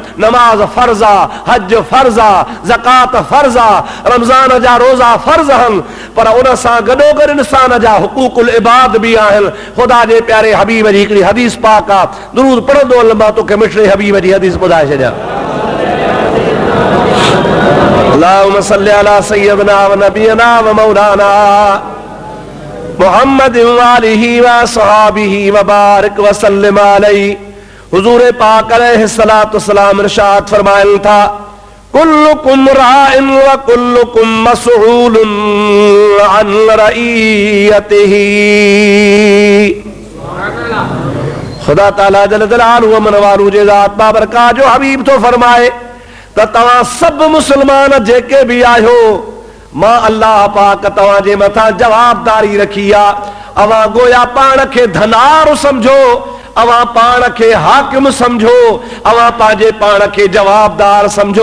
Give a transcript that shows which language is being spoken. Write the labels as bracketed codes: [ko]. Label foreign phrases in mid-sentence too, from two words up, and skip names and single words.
[sd] नमाज फर्ज़ आहे, हज फर्ज़ आहे, ज़कात फर्ज़ आहे, रमज़ान जा रोज़ा फर्ज़ आहिनि, पर उन सां गॾोगॾु इंसान जा हुकूकुल इबाद बि आहिनि। ख़ुदा जे प्यारे हबीब जी हिकिड़ी हदीस पाक आहे, दुरूद पढ़ंदो हल मां तोखे मिठड़े हबीब जी हदीस ॿुधाए छॾियां। [ar] اللهم صل على سيدنا ونبينا ومولانا محمد وآله وصحابه وبارك وسلم عليه. [sd] हुजूर पाक [ar] عليه الصلاة والسلام [sd] इरशाद फरमाइल था, [ar] كلكم راع وكلكم مسؤول عن رعيته. [sd] खुदा ताला [ar] جل جلاله [sd] व मनवालु जे ज़ात बाबरकात जो हबीब तो फरमाए त तव्हां सभु मुस्लमान जेके भी आहियो, मां अल्लाह पाक तव्हां जे मथां जवाबदारी रखी आहे। अवां गोया पाण खे धनार समझो, अवां पाण खे हाकिम समझो, अवां पंहिंजे पाण खे जवाबदार समझो।